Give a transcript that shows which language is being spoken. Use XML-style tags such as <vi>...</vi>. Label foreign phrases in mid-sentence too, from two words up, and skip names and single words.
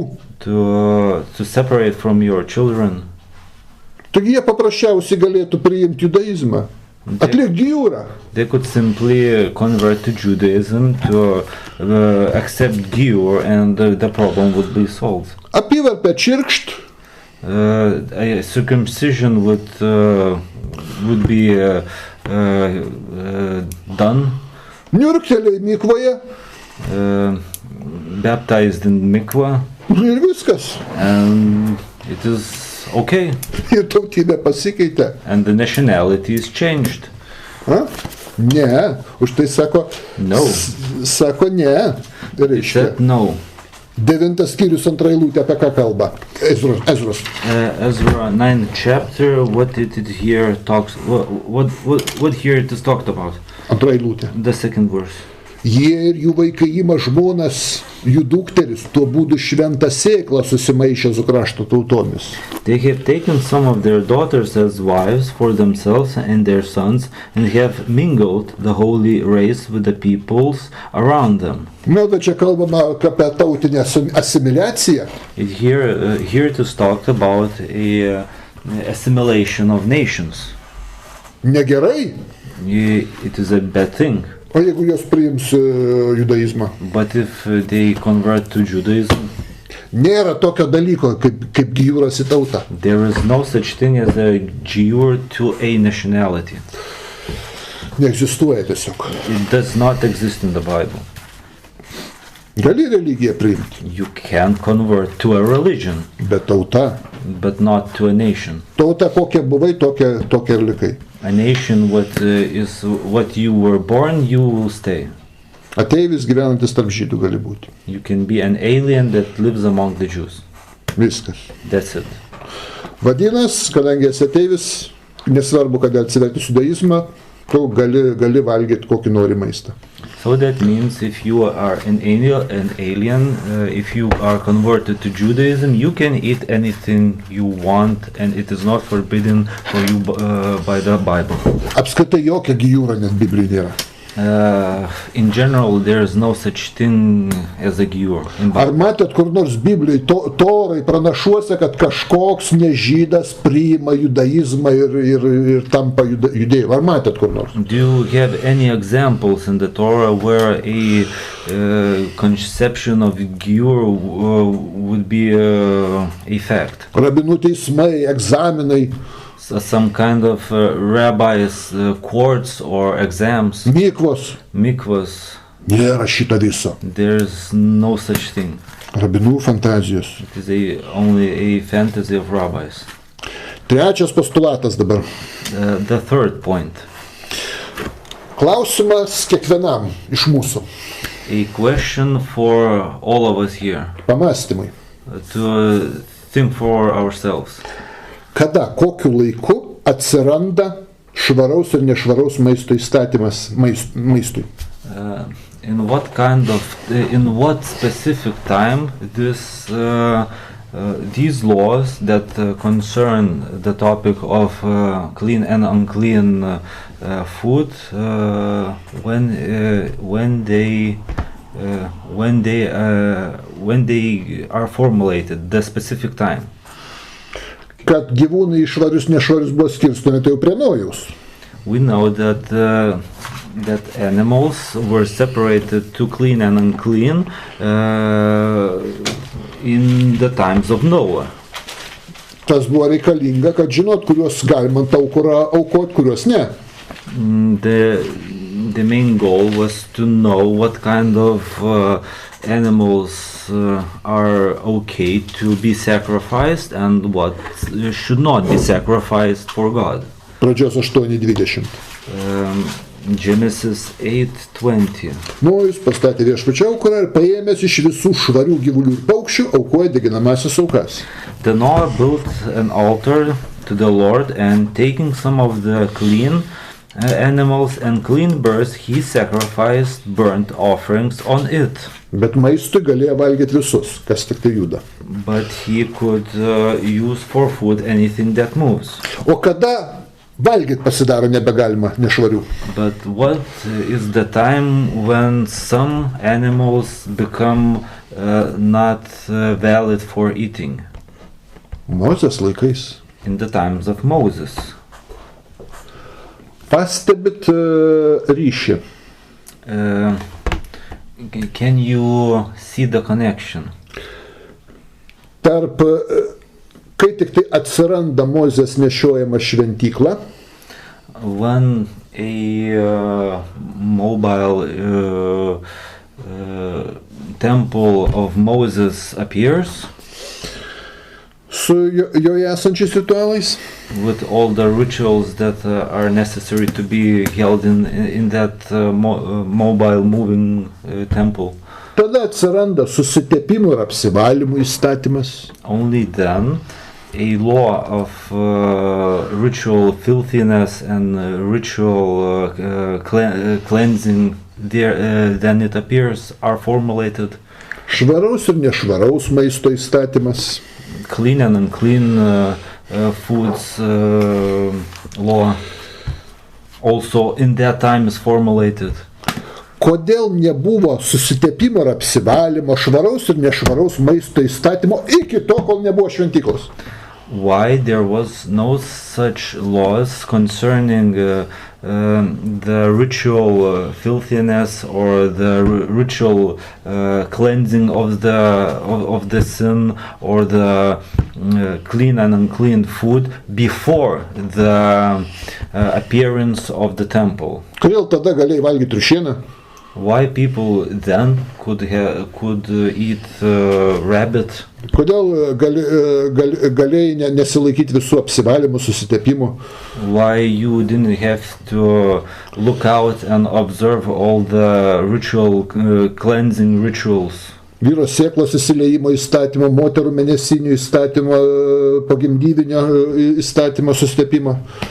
<en>to separate from your children.</en> <lt>Taigi jie paprasčiausiai galėtų priimti judaizmą, atlikti gyūrą.</lt> <en>They could simply convert to Judaism, to accept giur, and the problem would be solved.</en> <lt>Apyvarpę čirkšt.</lt> <en>A circumcision would be done.</en> <lt>Niurktelė mikvoje.</lt> <en>Baptized in mikvah.</en> <lt>Ir viskas.</lt> <en>And it is okay.</en> <lt>Ir tautybė pasikeitė.</lt> <en>And the nationality is changed.</en> <lt>Ne, už tai sako.</lt> <en>No.</en> <lt>Sako ne.</lt> <en>He said no.</en> <lt>9 skyrius 2 eilutė apie ką kalba? Ezros.</lt> <en>Ezra 9th chapter, what it here talks, what here it is talked about?</en> <lt>2 eilutė.</lt> <en>The second verse.</en> <lt>Jie ir jų vaikai ima žmonas, jų dukteris, tuo būdu šventą sėklą susimaišė su krašto tautomis.</lt> <en>They have taken some of their daughters as wives for themselves and their sons, and have mingled the holy race with the peoples around them.</en> <lt>Na, tai čia kalbama apie tautinę asimiliaciją.</lt> <en>Here it is talked about a assimilation of nations.</en> <lt>Negerai,</lt> <en>It is a bad thing.</en> <lt>o jeigu jos priims judaizmą?</lt> <en>But if they convert to Judaism,</en> <lt>Nėra tokio dalyko kaip gyvūras į tautą.</lt> <en>there is no such thing as a Jew to a nationality.</en> <lt>Neegzistuoja tiesiog.</lt> <en>It does not exist in the Bible.</en> <lt>Gali religiją priimti,</lt> <en>You can convert to a religion,</en> <lt>bet tauta.</lt> <en>but not to a nation.</en> <lt>Tauta kokia buvai, tokia ir likai.</lt> <en>A nation is what you were born, you will stay.</en> <lt>Ateivis gyvenantis tarp žydų gali būti.</lt> <en>You can be an alien that lives among the Jews.</en> <lt>Viskas.</lt> <en>That's it.</en> <lt>Vadinas, kadangi esi ateivis, nesvarbu, kad atsiverti judaizmą, tu gali valgyti kokį nori maistą.</lt> <en>So that means if you are an alien, if you are converted to Judaism, you can eat anything you want, and it is not forbidden for you by the Bible.</en> <lt>Apskritai jokia gyvūra net Biblijoje nėra.</lt> <en>In general, there is no such thing as a giur in</en> <lt>Ar</lt> <en>Bible.</en> <lt>matėt kur nors Biblijoje, Torai pranašuose, kad kažkoks nežydas priima judaizmą ir tampa judėju? Ar matėt kur nors?</lt> <en>Do you have any examples in the Torah where a conception of giur would be a fact?</en> <lt>Rabinų teismai, egzaminai,</lt> <en>Some kind of rabbis' courts or exams,</en> <lt>mikvos.</lt> <en>mikvahs.</en> <lt>Nėra šito viso.</lt> <en>There's no such thing.</en> <lt>Rabinų fantazijos.</lt> <en>It is only a fantasy of rabbis.</en> <lt>Trečias postulatas dabar.</lt> <en>The third point,</en> <lt>Klausimas kiekvienam iš mūsų.</lt> <en>a question for all of us here,</en> <lt>Pamastymai.</lt> <en>to think for ourselves.</en> <lt>Kada, kokiu laiku atsiranda švaraus ir nešvaraus maisto įstatymas maistui?</lt> <en>In what specific time these laws that concern the topic of clean and unclean food, when they are formulated, the specific time.</en> <lt>Kad gyvūnai švarius nešvarius buvo skirstomi, tai jau prie Nojaus.</lt> <en>We know that animals were separated to clean and unclean in the times of Noah.</en> <lt>Tas buvo reikalinga, kad žinot, kuriuos galima ant aukuro aukoti, kuriuos ne.</lt> <en>The main goal was to know what kind of animals are okay to be sacrificed and what should not be sacrificed for God.</en> <lt>Pradžios 8:20.</lt> <en>Genesis 8:20.</en> <lt>Nojus pastatė viešpačio aukurą ir paėmęs iš visų švarių gyvulių ir paukščių aukoja deginamąsias aukas.</lt> <en>The Noah built an altar to the Lord, and taking some of the clean animals and clean birds, he sacrificed burnt offerings on it.</en> <lt>Bet maistui galėjo valgyti visus, kas tik tai juda.</lt> <en>But he could use for food anything that moves.</en> <lt>O kada valgyti pasidaro nebegalima nešvarių?</lt> <en>But what is the time when some animals become not valid for eating?</en> <lt>Mozės laikais.</lt> <en>In the times of Moses.</en> <lt>Pastebit ryšį.</lt> <en>Can you see the connection?</en> <lt>Tarp, kai tik tai atsiranda Mozės nešiojama šventykla,</lt> <en>When a mobile temple of Moses appears</en> <lt>su joje esančiais ritualais,</lt> <en>with all the rituals that are necessary to be held in that mobile moving temple,</en> <lt>tada atsiranda susitepimų ir apsivalymų įstatymas.</lt> <en>only then a law of ritual filthiness and ritual cleansing there, then it appears are formulated.</en> <lt>Švaraus ir nešvaraus maisto įstatymas.</lt> <en>Clean and unclean foods law also in that time is formulated.</en> <lt>Kodėl nebuvo susitepimo ar apsivalymo, švaraus ir nešvaraus maisto įstatymo iki to, kol nebuvo šventyklos?</lt> <en>Why there was no such laws concerning the ritual filthiness or the ritual cleansing of the sin or the clean and unclean food before the appearance of the temple?</en> <lt>Kodėl tada galėjai valgyti triušieną?</lt> <en>Why people then could eat rabbit?</en> <lt>Kodėl galėjai nesilaikyti visų apsivalymų, susitepimų?</lt> <en>Why you didn't have to look out and observe all the ritual cleansing rituals?</en> <lt>Vyro sėklos įsiliejimo įstatymo, moterų mėnesinių įstatymo, pagimdyvinio įstatymo, susitepimo.</lt>